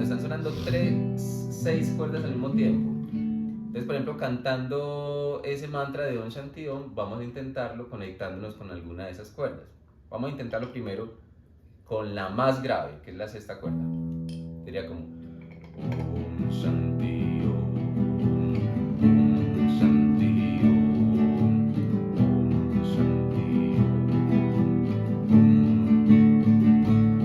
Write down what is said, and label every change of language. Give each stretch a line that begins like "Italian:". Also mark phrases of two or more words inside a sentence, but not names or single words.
Spanish: Están sonando 6 cuerdas al mismo tiempo. Entonces, por ejemplo, cantando ese mantra de
Sanskrit: Om Shanti Om,
Spanish: vamos a intentarlo conectándonos con alguna de esas cuerdas. Vamos a intentarlo primero con la más grave, que es la 6ª cuerda. Sería como
Sanskrit: Om Shanti Om, Om Shanti Om, Om Shanti Om.